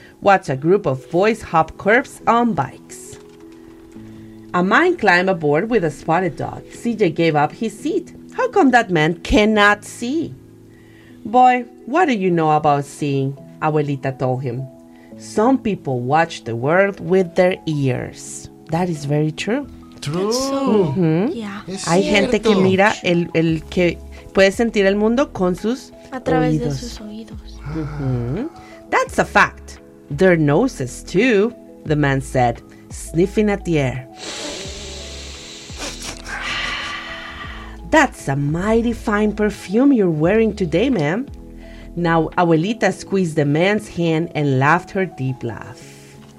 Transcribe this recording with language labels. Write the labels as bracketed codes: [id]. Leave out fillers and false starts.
[en] Watched a group of boys hop curbs on bikes. A man climbed aboard with a spotted dog. CJ gave up his seat. How come that man cannot see? Boy, what do you know about seeing? Abuelita told him. Some people watch the world with their ears. That is very true. True. Mm-hmm. Yeah. [es] Hay gente que mira el que puede sentir el mundo con sus a través oídos. De sus oídos. [en] Mm-hmm. That's a fact. Their noses too, the man said, sniffing at the air. That's a mighty fine perfume you're wearing today, ma'am. Now, Abuelita squeezed the man's hand and laughed her deep laugh.